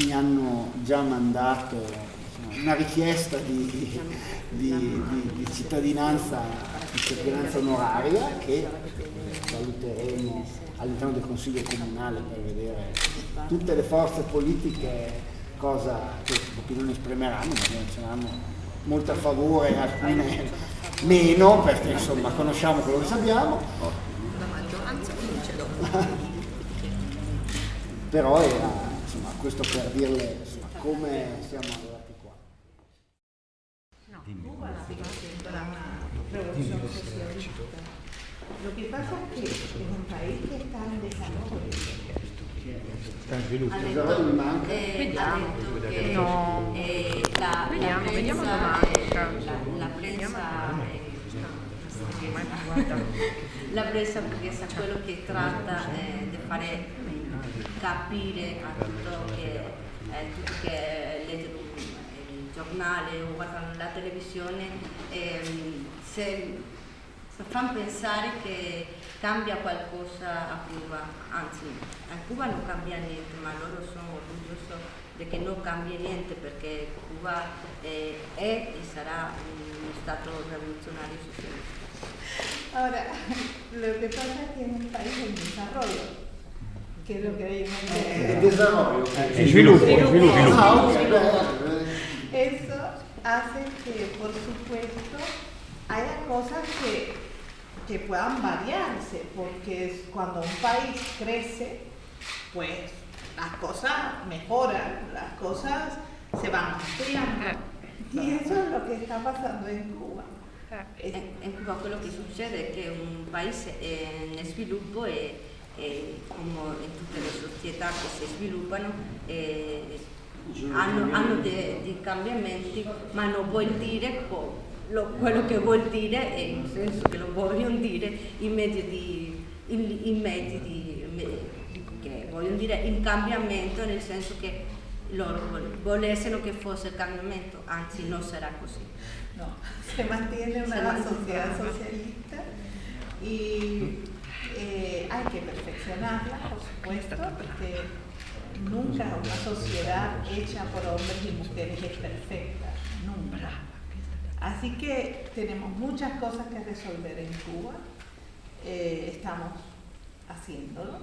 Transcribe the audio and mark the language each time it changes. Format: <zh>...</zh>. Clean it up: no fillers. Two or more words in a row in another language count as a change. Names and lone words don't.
<it>Mi hanno già mandato una richiesta di cittadinanza onoraria che valuteremo all'interno del Consiglio Comunale per vedere tutte le forze politiche cosa che opinioni esprimeranno, ma ce l'hanno molto a favore, alcune meno, perché insomma conosciamo quello che sappiamo. La maggioranza vince dopo. Però era insomma questo per dirle come siamo arrivati qua.</it> <es>Cuba sigue siendo una revolución socialista. Lo que pasa es que es un país que está en desarrollo.</es> <it>Vediamo domenica. La presa perché sa quello che tratta di fare capire a tutto che leggono il giornale o guardano la televisione, se fanno pensare che cambia qualcosa a Cuba, anzi a Cuba non cambia niente, ma loro sono orgogliosi di che non cambia niente perché Cuba è e sarà uno stato rivoluzionario socialista.</it> <es>Ahora, lo que pasa es que es un país en desarrollo, que es lo que ellos El desarrollo. El sviluppo. Eso hace que, por supuesto, haya cosas que puedan variarse, porque cuando un país crece, pues las cosas mejoran, las cosas se van ampliando. Y eso es lo que está pasando en Cuba.</es> <it>In Cuba quello che succede è che un paese in sviluppo e come in tutte le società che si sviluppano hanno dei cambiamenti, ma non vuol dire quello che vuol dire, è nel senso che lo vogliono dire i mezzi che vogliono dire il cambiamento, nel senso che loro volessero che fosse il cambiamento, anzi non sarà così.</it> <es>No, se mantiene una sociedad socialista y hay que perfeccionarla, por supuesto, porque nunca una sociedad hecha por hombres y mujeres es perfecta, nunca. Así que tenemos muchas cosas que resolver en Cuba, estamos haciéndolo.</es>